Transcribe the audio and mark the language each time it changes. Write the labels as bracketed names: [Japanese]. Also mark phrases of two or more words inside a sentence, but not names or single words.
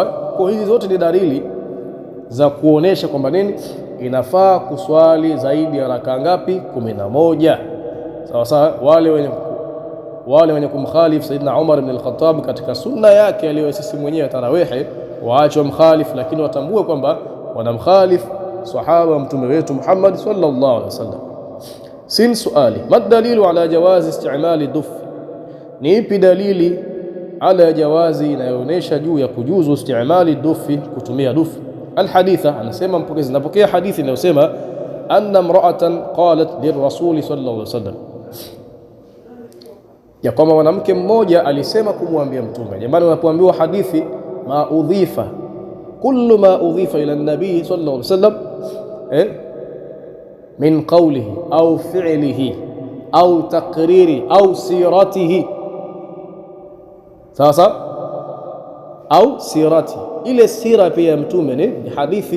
[Swahili] Kwa hizi zote ni dalili za kuonesha kwamba inafaa kuswali zaidi ya rakaa ngapi? 11. Sawa sawa. Wale wenye kumkhalifu Saidina Umar ibn al-Khattab katika sunna yake aliyosisi mwenyewe tarawihi, waache mkhalifu, lakini watambue kwamba wanamkhalifu sahaba wa mtume wetu Muhammad [Arabic] صلى الله عليه وسلم. س سؤال ما الدليل على جواز استعمال الدف, [Swahili] ni ipi dalili [Arabic] على جواز [Swahili] inayoonyesha juu ya kujuzu [Arabic] استعمال الدف, [Swahili] kutumia dufi? Alhaditha, anasema mpokezi, napokea hadithi inayosema [Arabic] أن امرأة قالت للرسول صلى الله عليه وسلم, [Swahili] ya kwamba mwanamke mmoja alisema kumwambia mtume. Jamani, unapoambiwa hadithi [Arabic] كل ما أضيف إلى النبي صلى الله عليه وسلم من قوله أو فعله أو تقريره أو سيرته, [Swahili] sasa au sirati, ile sira pia ya mtume ni hadithi.